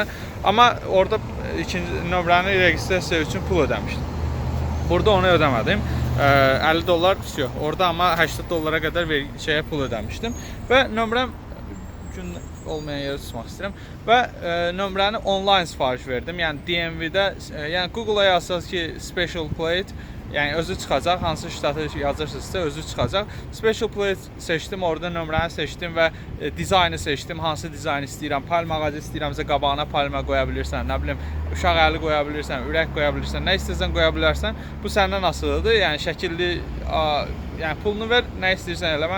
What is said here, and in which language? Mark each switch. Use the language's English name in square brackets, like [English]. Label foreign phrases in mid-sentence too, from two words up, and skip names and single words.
[Azerbaijani] Amma orada ikinci nömrəni registrasiya üçün pul ödəmişdim. Burada onu ödəmədim. $50 yox. Orada amma $80 qədər pul ödəmişdim və nömrəm olmayan yerə tutmaq istəyirəm və nömrəni online sifariş verdim. Yəni DMV-də, yəni Google-a yazsınız ki, [English] special plate, [Azerbaijani] yəni özü çıxacaq, hansı ştatı yazırsınızsa özü çıxacaq. [English] Special plate [Azerbaijani] seçdim, orada nömrəni seçdim və dizaynı seçdim. Hansı dizayn istəyirəm? Palma ağacı istəyirəmsə qabağına palma qoya bilirsən, nə bilim, uşaq əli qoya bilirsən, ürək qoya bilirsən, nə istəyirsən qoya bilərsən. Bu səndən asılıdır. Yəni şəkilli, yəni pulunu ver, nə istəyirsən elə.